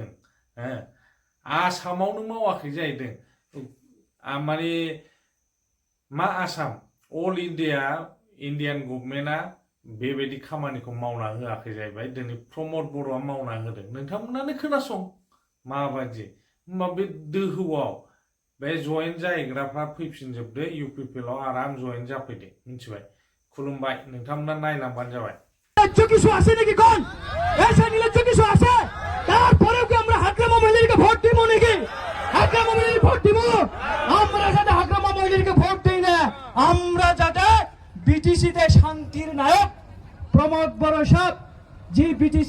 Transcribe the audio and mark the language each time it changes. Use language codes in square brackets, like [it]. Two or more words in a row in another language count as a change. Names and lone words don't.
[brx] आसामावनो मावाखै जाहैदों, माने मा आसाम अल इन्डियान गभर्नमेन्टआ बेबायदि खामानिखौ मावना होआखै जाहैबाय, दिनै प्रमद बर'आ मावना होदों। नोंथांमोनानो खोनासं माबायदि। होमबा बे दोहौआव बे जयेन जाहैग्राफ्रा फैफिनजोबदो, इउपिपिएलआव आराम जयेन जाफैदो, मिथिबाय? खुलुमबाय, नोंथांमोना नायलांबानो जाबाय। [bn] কিছু আসে নাকি কোন এসে নির্লজ্জ কিছু আসে? তারপরেও কি আমরা হাকরামা মহিলাকে ভোট দিব নাকি? হাকরামা মহিলাকে ভোট দিব? আমরা যাতে হাকরামা মহিলাকে ভোট দিই না, আমরা যাতে বিটিসিতে শান্তির নায়ক প্রমোদ বড় সাহেব, যে বিটিসি